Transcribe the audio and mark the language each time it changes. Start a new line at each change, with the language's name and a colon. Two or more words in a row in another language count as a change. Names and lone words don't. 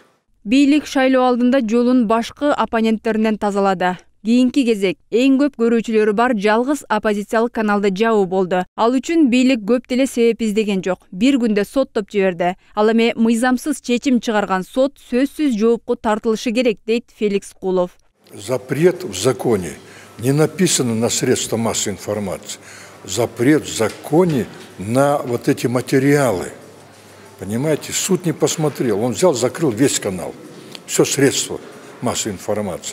Kyrgyz: Бийлик шайлоо алдында жолун башкы оппоненттеринен тазалады. Кийинки кезек эң көп көрүүчүлөрү бар жалгыз оппозициялык каналды жабуу болду. Ал үчүн бийлик көп деле себеп издеген жок. Бир күндө соттоп жиберди. Ал эми мыйзамсыз чечим чыгарган сот сөзсүз жоопко тартылышы керек, дейт Феликс Кулов.
Russian: Запрет в законе не написано на средства массовой информации. Запрет в законе на вот эти материалы. Понимаете, суд не посмотрел, он взял, закрыл весь канал, все средства массовой информации.